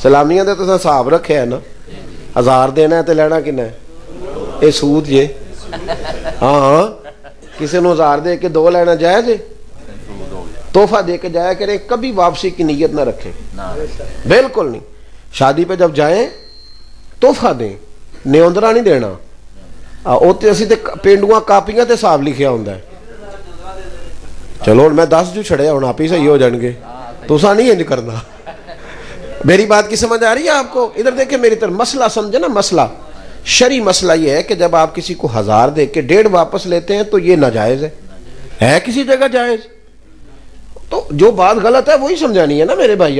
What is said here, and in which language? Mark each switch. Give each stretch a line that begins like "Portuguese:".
Punjabi: سلامیاں دے تو حساب رکھے ہے نا، 1000 دینا ہے تو لینا کنا ہے؟ یہ سود جے. ہاں کسی نو 1000 دے کے 2 لینا جائز ہے؟
Urdu: تحفہ دے کے جایا کریں، کبھی واپسی کی نیت نہ رکھیں، بالکل نہیں. شادی پہ جب جائیں تحفہ دیں، نیوندرا نہیں دینا.
Punjabi: اسی تے پینڈواں کاپیاں تے حساب لکھیا ہوندا ہے. چلو میں 10 جو چھڑیا ہوں آپ ہی صحیح ہو جان گے، تساں نہیں انج کرنا.
Urdu: میری بات کی سمجھ آ رہی ہے آپ کو؟ ادھر دیکھیں میری طرف. مسئلہ سمجھے نا، مسئلہ شرعی مسئلہ یہ ہے کہ جب آپ کسی کو 1000 دے کے 1.5 واپس لیتے ہیں تو یہ ناجائز ہے کسی جگہ جائز؟ تو جو بات غلط ہے وہی سمجھانی ہے نا میرے بھائی.